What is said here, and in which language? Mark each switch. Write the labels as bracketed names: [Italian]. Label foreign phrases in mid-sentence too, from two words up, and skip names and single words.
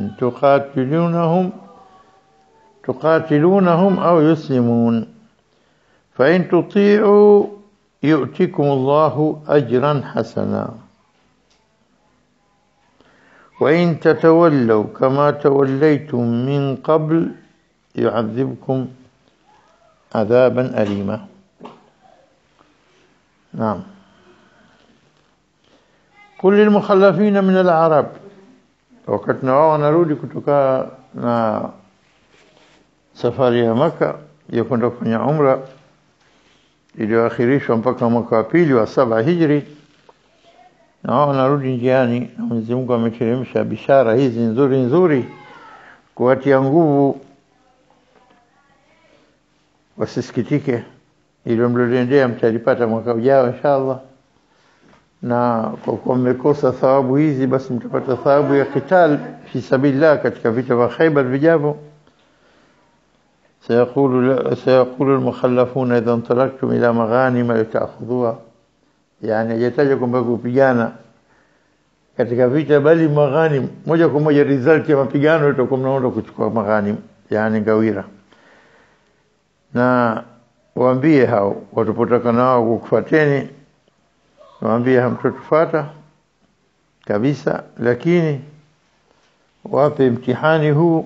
[Arabic] تقاتلونهم أو يسلمون فإن تطيعوا يؤتكم الله أجرا حسنا وإن تتولوا كما توليتم من قبل يعذبكم عذابا أليما. نعم. كل المخلفين من العرب [Swahili] wakati na wao wanarudi kutoka na safari ya Maka ya kwenda kufanya umra iliyoakhirishwa mpaka mwaka wa pili wa 7 Hijri, na wao wanarudi njiani, na Mwenyezi Mungu ameteremsha bishara hizi nzuri kuwatia nguvu wasisikitike, ili mlioendea mtalipata mwaka ujao inshallah, na kwa kuwa mmekosa thawabu hizi basi mtapata thawabu ya [Arabic] قتال في سبيل الله [Swahili] katika vita vya Khaybar vijavyo. [Arabic] سيقول المخلفون إذا انطلقتم إلى مغانم لتأخذوها, [Swahili] yani hajataja kwamba kupigana katika vita, bali maghanim moja kwa moja result ya mapigano itakuwa mnaenda kuchukua maghanim, yani ngawira. Na waambie hao watapotaka nao kukufuateni, waambie hamtotufuata kabisa, lakini wape mtihani huu.